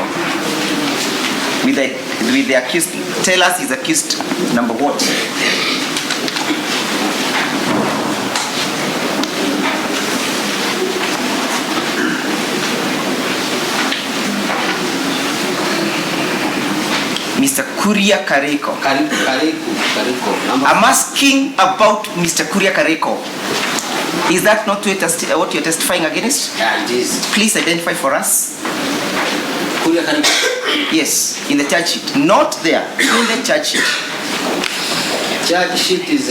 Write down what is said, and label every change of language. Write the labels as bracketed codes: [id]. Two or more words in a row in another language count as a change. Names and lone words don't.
[en] With the accused, tell us he's accused number what? Mr. Kuria Kariko. Kariko. I'm asking about Mr. Kuria Kariko. Is that not what you're testifying against? Yeah, it is. Please identify for us. Kuria Kariko. Yes, in the charge sheet. Not there, in the charge sheet. Charge sheet is...